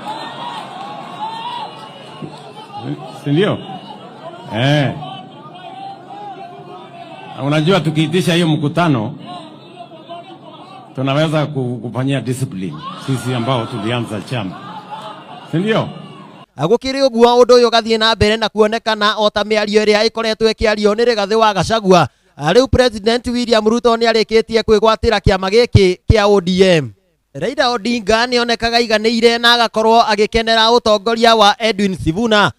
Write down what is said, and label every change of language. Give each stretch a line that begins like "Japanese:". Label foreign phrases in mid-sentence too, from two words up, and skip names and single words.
Swahili: Sindio? Na unajua tukiitisha hiyo mkutano tunaweza kufanyia discipline sisi ambao tulianza chama. Sindio?
Kikuyu: Agukiri uguo undu uyu gathie na mbere na kuonekana o ta miario iria ikoretwo ikiario ni Rigathi wa Gachagua. Riu President William Ruto ni arikitie kwigwatira kiama giki kia ODM. Raila Odinga ni onekaga iganĩire na agakorwo agikenera utongoria wa Edwin Sifuna.